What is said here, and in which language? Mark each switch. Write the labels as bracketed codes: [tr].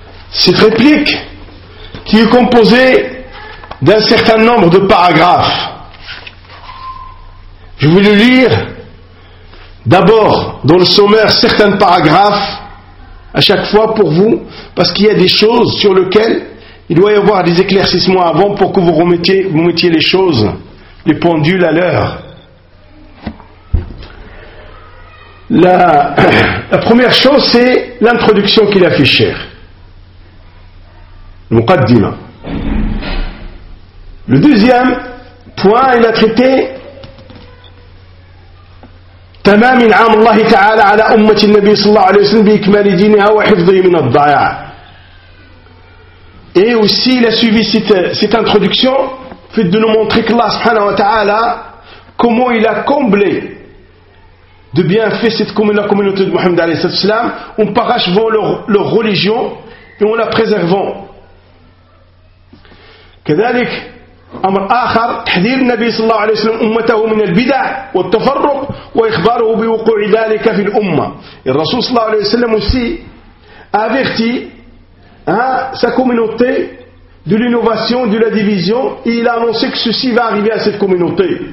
[fr] Cette réplique, qui est composée d'un certain nombre de paragraphes, je vais le lire d'abord dans le sommaire certains paragraphes, à chaque fois pour vous, parce qu'il y a des choses sur lesquelles il doit y avoir des éclaircissements avant pour que vous mettiez les choses, les pendules à l'heure. La première chose, c'est l'introduction qu'il a fait, cher. [ar] Muqaddima. [fr] Le deuxième point, il a traité [ar] تمام عام الله تعالى على أمة النبي صلى الله عليه وسلم بإكمال دينها وحفظه من الضياع. [fr] Et aussi, il a suivi cette introduction, fait de nous montrer que Allah [ar] subhanahu wa ta'ala, [fr] comment il a comblé de bienfaits cette communauté de Mohammed [ar] alayhi salam, [fr] en parachevant leur religion et en la préservant. [ar] كذلك أمر آخر تحذير النبي صلى الله عليه وسلم أمته من البدع والتفرق وإخباره بوقوع ذلك في الأمة. الرسول صلى الله عليه وسلم [fr] aussi averti sa communauté de l'innovation, de la division, et il a annoncé que ceci va arriver à cette communauté.